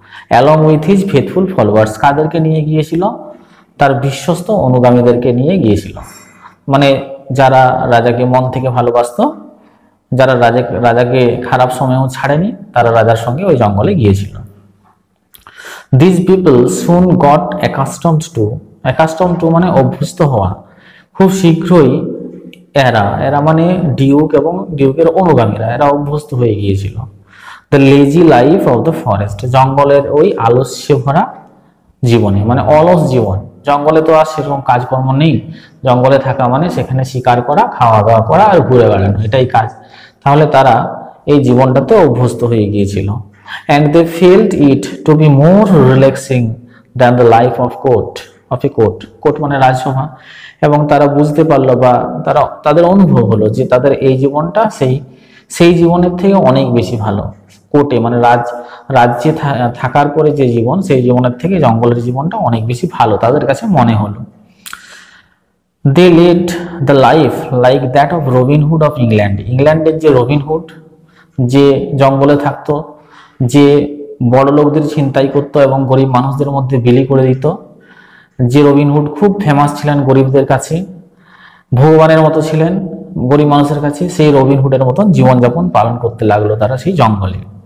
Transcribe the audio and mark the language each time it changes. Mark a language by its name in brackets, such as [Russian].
[English] along with his faithful followers, [Bangla] কাদেরকে নিয়ে গিয়েছিল? তার বিশ্বস্ত অনুগামীদেরকে নিয়ে গিয়েছিল, মানে যারা রাজাকে মন থেকে ভালোবাসতো, যারা রাজাকে খারাপ সময়েও ছাড়েনি, তারা রাজার সঙ্গে ওই জঙ্গলে গিয়েছিল। [English] These people soon got accustomed to [Bangla] মানে অভ্যস্ত হওয়া। খুব শীঘ্রই এরা মানে ডিউক এবং ডিউকের অনুগামীরা, এরা অভ্যস্ত হয়ে গিয়েছিল। [English] the lazy life of the forest, [Bangla] জঙ্গলের ওই আলস্য ভরা জীবনে, মানে অলস জীবন। জঙ্গলে তো আর সেরকম কাজকর্ম নেই, জঙ্গলে থাকা মানে সেখানে শিকার করা, খাওয়া দাওয়া করা আর ঘুরে বেড়ানো, এটাই কাজ। তাহলে তারা এই জীবনটাতে অভ্যস্ত হয়ে গিয়েছিল। [English] And they felt it to be more relaxing than the life of a court. [Bangla] Court মানে রাজসভা। এবং তারা বুঝতে পারলো বা তাদের অনুভব হলো যে তাদের এই জীবনটা সেই জীবনের থেকে অনেক বেশি ভালো। কোর্টে মানে রাজ্যে থাকার পরে যে জীবন, সেই জীবনের থেকে জঙ্গলের জীবনটা অনেক বেশি ভালো তাদের কাছে মনে হলো। [English] They led the life like that of Robin Hood of England. [Bangla] ইংল্যান্ডের যে রবিন হুড, যে জঙ্গলে থাকতো, যে বড় লোকদের ছিনতাই করতো এবং গরিব মানুষদের মধ্যে বিলি করে দিত, যে রবিন হুড খুব ফেমাস ছিলেন গরিবদের কাছে, ভগবানের মতো ছিলেন গরিব মানুষের কাছে, সেই রবিন হুডের মতন জীবনযাপন পালন করতে লাগলো তারা সেই জঙ্গলে।